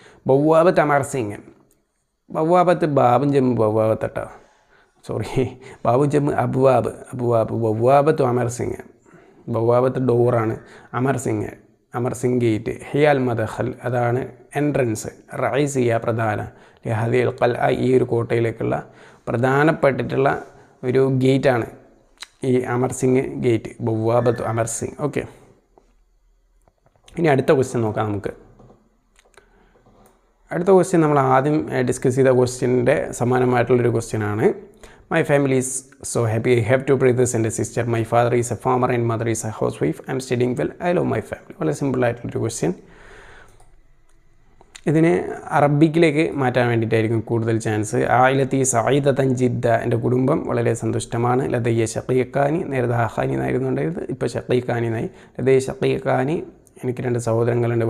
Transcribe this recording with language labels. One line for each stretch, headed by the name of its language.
Malayalam: ബവ്വാബത്ത് Amar Singh, ബവ്വാബത്ത് ബാബും Jammu ബവ്വാബത്തട്ടോ, sorry Babu Jammu അബുവാബ് ബവ്വാബത്ത് Amar Singh, ബവ്വാബത്ത് ഡോറാണ്, Amar Singh gate,
Arabic: ഹിയാൽ മദഖൽ
Malayalam: അതാണ് entrance, റൈസിയ പ്രധാന,
Arabic: ലിഹദിൽ ഖൽ
Malayalam: ഈ ഒരു കോട്ടയിലേക്കുള്ള പ്രധാനപ്പെട്ടിട്ടുള്ള ഒരു ഗേറ്റാണ് ഈ അമർ സിംഗ് ഗേറ്റ്, ബവ്വാബത്ത് അമർ സിംഗ്. ഓക്കെ, ഇനി അടുത്ത ക്വസ്റ്റ്യൻ നോക്കാം നമുക്ക്. അടുത്ത ക്വസ്റ്റ്യൻ നമ്മൾ ആദ്യം ഡിസ്കസ് ചെയ്ത ക്വസ്റ്റ്യൻ്റെ സമാനമായിട്ടുള്ളൊരു ക്വസ്റ്റ്യനാണ്.
English: My family is so happy. I have 2 brothers and a sister. My father is a farmer and mother is a housewife. I am studying well. I love my family.
Malayalam: വളരെ സിമ്പിളായിട്ടുള്ളൊരു question. ഇതിനെ അറബിക്കിലേക്ക് മാറ്റാൻ വേണ്ടിയിട്ടായിരിക്കും കൂടുതൽ chance.
Arabic: ആയിലത്തി സഈദതൻ ജിദ്ദ,
Malayalam: എൻ്റെ കുടുംബം വളരെ സന്തുഷ്ടമാണ്.
Arabic: ലദയ്യ ഷഖീഖാനി,
Malayalam: നേരത്തെ ഹഖാനി എന്നായിരുന്നു ഉണ്ടായത്, ഇപ്പോൾ ഷഖീഖാനി എന്നായി.
Arabic: ലദയ്യ ഷഖീഖാനി,
Malayalam: എനിക്ക് 2 സഹോദരങ്ങളുണ്ട്.